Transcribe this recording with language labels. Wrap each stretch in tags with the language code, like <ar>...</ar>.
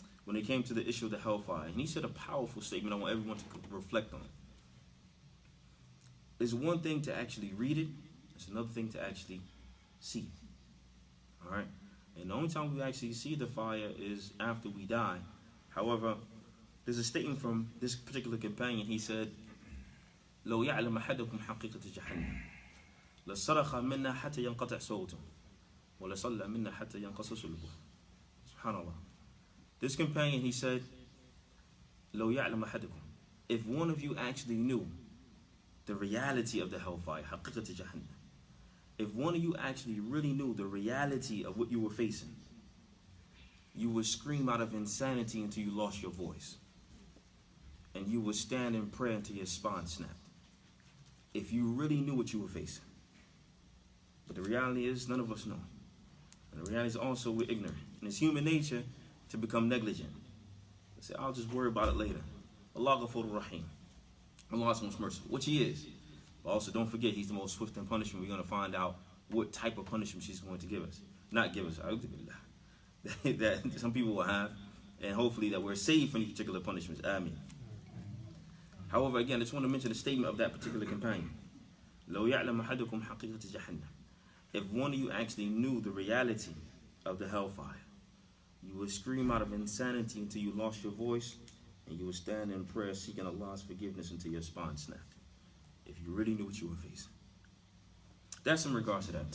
<en>when it came to the issue of the hellfire. And he said a powerful statement I want everyone to reflect on. It's one thing to actually read it, it's another thing to actually see it. Alright? And the only time we actually see the fire is after we die. However, there's a statement from this particular companion. He said,</en> <ar>لو يعلم أحدكم حقيقة جهنم لصرخ منا حتى ينقطع صوته ولصلى منا حتى ينقص صلبه. Subhanallah.</ar> <en>This companion, he said,</en> <ar>لو يعلم أحدكم,</ar> <en>if one of you actually knew the reality of the hellfire,</en> <ar>حقيقة جهنم,</ar> <en>if one of you actually really knew the reality of what you were facing, you would scream out of insanity until you lost your voice. And you would stand in prayer until your spine snapped. If you really knew what you were facing. But the reality is, none of us know. And the reality is also we're ignorant. And it's human nature to become negligent. Say, I'll just worry about it later. Allah Ghafur Rahim. Allah is most merciful, which He is. But also don't forget, He's the most swift in punishment. We're going to find out what type of punishment He's going to give us. Not give us, that some people will have. And hopefully that we're saved from these particular punishments. Aameen. However, again, I just want to mention the statement of that particular companion.</en> <ar>لو يعلم أحدكم حقيقة جهنم.</ar> <en>If one of you actually knew the reality of the hellfire, you would scream out of insanity until you lost your voice, and you would stand in prayer seeking Allah's forgiveness until your spine snapped. If you really knew what you were facing. That's in regards to that.</en>